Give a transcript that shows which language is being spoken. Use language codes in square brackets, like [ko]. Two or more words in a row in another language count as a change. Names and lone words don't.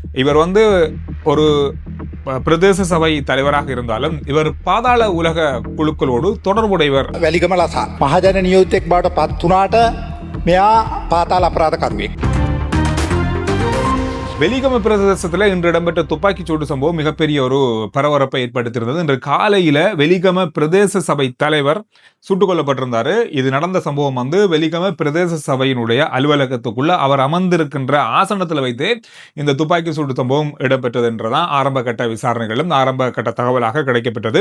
[ta] இவர் வந்து ஒரு பிரதேச சபை தலைவராக இருந்தாலும் இவர் பாதாள உலக குழுக்களோடு தொடர்புடையவர். [si] වැලිගම ලසා මහජන නියෝජිතෙක් බවට පත් වුණාට මෙයා පාතාල අපරාධකරුවෙක්. [ta] வெலிகம பிரதேசத்தில் இன்று இடம்பெற்ற துப்பாக்கி சூடு சம்பவம் மிகப்பெரிய ஒரு பரபரப்பை ஏற்படுத்தியிருந்தது. இன்று காலையில வெலிகம பிரதேச சபை தலைவர் சுட்டுக் கொல்லப்பட்டிருந்தாரு. இது நடந்த சம்பவம் வந்து வெலிகம பிரதேச சபையினுடைய அலுவலகத்துக்குள்ள அவர் அமர்ந்திருக்கின்ற ஆசனத்தில் வைத்து இந்த துப்பாக்கி சூடு சம்பவம் இடம்பெற்றது என்றதான் ஆரம்ப கட்ட விசாரணைகளும் ஆரம்ப கட்ட தகவலாக கிடைக்கப்பட்டது.